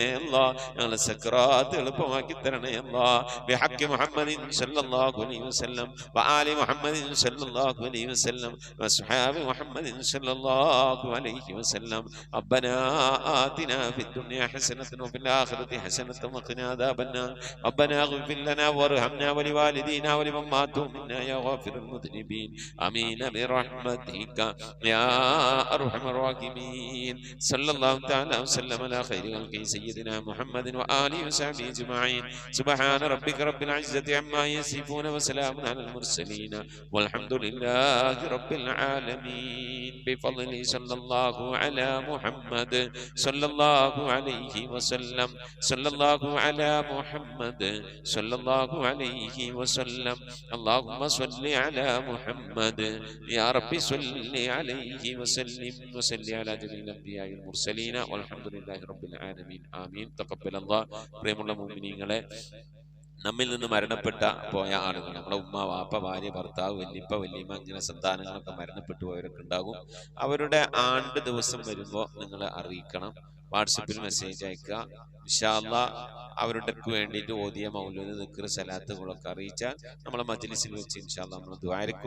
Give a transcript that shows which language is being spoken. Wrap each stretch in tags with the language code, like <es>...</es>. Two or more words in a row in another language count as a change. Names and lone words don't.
<ml>അല്ലാ, ഞങ്ങളെ സക്രാത്ത് എളുപ്പമാക്കി തരണേ.</ml> <ar>الله بحق محمد صلى الله عليه وسلم وآل محمد صلى الله عليه وسلم وأصحاب محمد صلى الله عليه وسلم. ربنا آتنا في الدنيا حسنة وفي الآخرة حسنة وقنا عذاب النار. ربنا اغفر لنا وارحمنا ولوالدينا ولمن مات منا يا غافر المذنبين. آمين برحمتك يا أرحم الراحمين صلى الله تعالى وسلم على خير خلقه سيدنا محمد وآله وصحبه أجمعين سبحان ربك رب العزة عما يصفون وسلام على المرسلين والحمد لله رب العالمين بفضله صلى الله على محمد صلى الله عليه وسلم صلى الله على محمد صلى الله عليه وسلم اللهم صل على محمد يا رب صل عليه وسلم وصل على جميع الأنبياء والمرسلين والحمد لله رب العالمين آمين تقبل الله</ar> <ml>പ്രിയമുള്ള മുഅ്മിനീങ്ങളെ നമ്മിൽ നിന്ന് മരണപ്പെട്ട പോയ ആളുകൾ നമ്മളെ ഉമ്മ വാപ്പ ഭാര്യ ഭർത്താവ് വല്യപ്പ വല്യമ്മ ഇങ്ങനെ സന്താനങ്ങളൊക്കെ മരണപ്പെട്ടു പോയവരൊക്കെ ഉണ്ടാകും അവരുടെ ആണ്ട് ദിവസം വരുമ്പോൾ നിങ്ങൾ അറിയിക്കണം വാട്സപ്പിൽ മെസ്സേജ് അയക്കുക</ml> <ar>إن شاء الله</ar> <ml>അവരുടെ വേണ്ടിയിട്ട് ഓതിയ മൗലൂദ് ദിക്ർ സലാത്തുകളൊക്കെ അറിയിച്ചാൽ നമ്മളെ മജ്ലിസിൽ വെച്ച്</ml> <ar>إن شاء الله</ar> <ml>നമ്മൾ ദുആരിക്കും</ml>